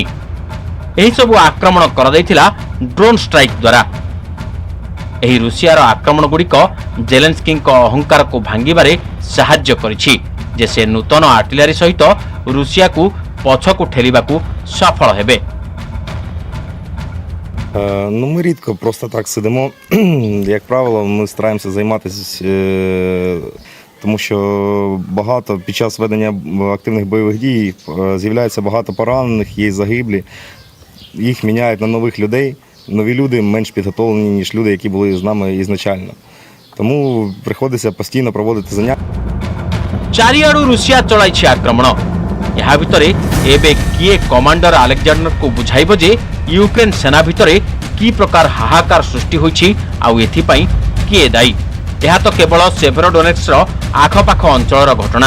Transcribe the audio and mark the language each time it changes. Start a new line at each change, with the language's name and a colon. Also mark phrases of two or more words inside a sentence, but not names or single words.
Odia: ଏହିସବୁ ଆକ୍ରମଣ କରାଯାଇଥିଲା
English: drone strike
Odia: ଦ୍ୱାରା। ଏହି ରୁଷିଆର ଆକ୍ରମଣଗୁଡ଼ିକ ଜେଲେନ୍ସ୍କିଙ୍କ ଅହଙ୍କାରକୁ ଭାଙ୍ଗିବାରେ ସାହାଯ୍ୟ କରିଛି ଯେ ସେ ନୂତନ ଆର୍ଟିଲରୀ ସହିତ ରୁଷିଆକୁ ପଛକୁ ଠେଲିବାକୁ ସଫଳ ହେବେ।
Ukrainian: Ми рідко просто так сидимо. Як правило, ми стараємося займатися, тому що багато під час ведення активних бойових дій з'являється багато поранених, є загиблі. Їх міняють на нових людей. Нові люди менш підготовлені, ніж люди, які були з нами ізначально. Тому приходиться постійно проводити заняття.
Odia: ଚାରିଆଡ଼ୁ ରୁଷିଆ ଚଳାଇଛି ଆକ୍ରମଣ। ଏହା ଭିତରେ ଏବେ କିଏ କମାଣ୍ଡର ଆଲେକ୍ଜାଣ୍ଡରକୁ ବୁଝାଇବ ଯେ ୟୁକ୍ରେନ ସେନା ଭିତରେ କି ପ୍ରକାର ହାହାକାର ସୃଷ୍ଟି ହୋଇଛି ଆଉ ଏଥିପାଇଁ କିଏ ଦାୟୀ? ଏହା ତ କେବଳ ସେଭେରୋଡୋନେଟ୍ସର ଆଖପାଖ ଅଞ୍ଚଳର ଘଟଣା।